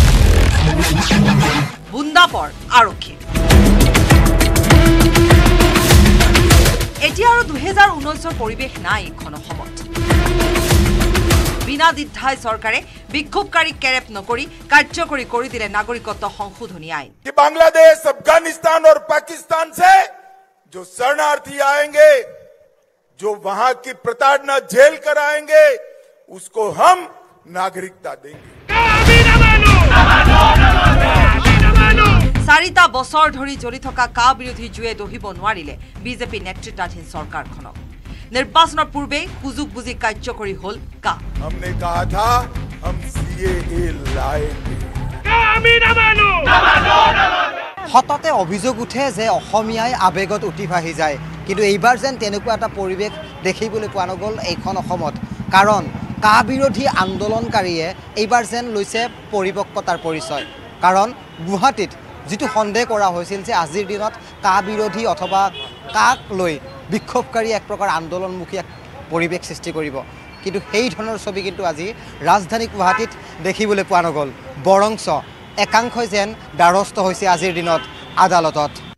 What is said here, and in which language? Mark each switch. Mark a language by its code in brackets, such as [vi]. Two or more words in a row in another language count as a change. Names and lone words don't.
[as] বুন্দাপৰ আৰক্ষী এতিয়া আৰু 2019ৰ পৰিৱেশ নাই এখন অসমত বিনা দ্বিধাই চৰকাৰে বিক্ষোভকাৰীক কেৰেপ নকৰি কাৰ্যকৰী কৰি দিলে নাগৰিকত্ব সংশোধনী আইন [hi] বাংলাদেশ আফগানিস্তান और पाकिस्तान से जो शरणार्थी आएंगे जो वहां की प्रताड़ना झेल कर आएंगे उसको हम नागरिकता देंगे [as] 4টা বছৰ ধৰি জ্বলি থকা কা বিৰোধী জুয়ে দহিব নোৱাৰিলে বিজেপি নেতৃত্বাধীন চৰকাৰখনক নিৰ্বাচনৰ পূৰ্বে সুযোগ বুজি কাৰ্যকৰী হল কা [hi] हमने कहा था हम सीएए लाएंगे [as] হঠাতে অভিযোগ উঠে যে অসমীয়াই আবেগত উঠি ভাহি যায় কিন্তু এইবাৰ যেন তেনেকুৱা এটা পৰিৱেশ দেখিবলৈ পোৱা নগল এইখন অসমত কাৰণ কা বিৰোধী আন্দোলনকাৰীয়ে এইবাৰ যেন লৈছে পৰিপক্কতাৰ পৰিচয় কাৰণ গুৱাহাটীত যেটো সন্দেহ কৰা হৈছিল যে আজিৰ দিনত কা বিৰোধী অথবা কাক লৈ বিক্ষোভকাৰী এক প্ৰকাৰ আন্দোলনমুখী এক পৰিৱেশ সৃষ্টি কৰিব কিন্তু সেই ধৰণৰ ছবি কিন্তু আজি ৰাজধানী গুৱাহাটীত দেখিবলৈ পোৱা নগল বৰংশ একাংশই যেন দ্বাৰস্থ হৈছে আজিৰ দিনত আদালতত